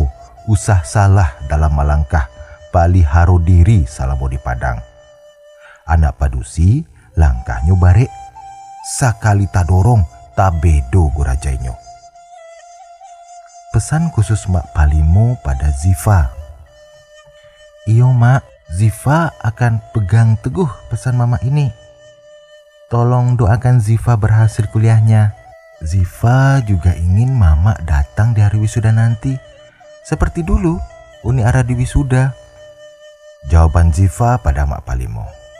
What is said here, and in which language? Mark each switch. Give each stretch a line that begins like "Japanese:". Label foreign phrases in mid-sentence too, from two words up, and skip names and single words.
Minangkabau: Usah salah dalam melangkah. Paliharo diri salamo di padang. Anak padusi langkahnya barek. Sakali tadorong tabedo gurajainyo.
Indonesian: Pesan khusus Mak Palimo pada Ziva.
Minangkabau: Iyo Mak,
Indonesian: Ziva akan pegang teguh pesan Mama ini. Tolong doakan Ziva berhasil kuliahnya. Ziva juga ingin Mama datang di hari wisuda nanti. Seperti dulu, Uni Ara di wisuda. Jawaban Ziva pada Mak Palimo.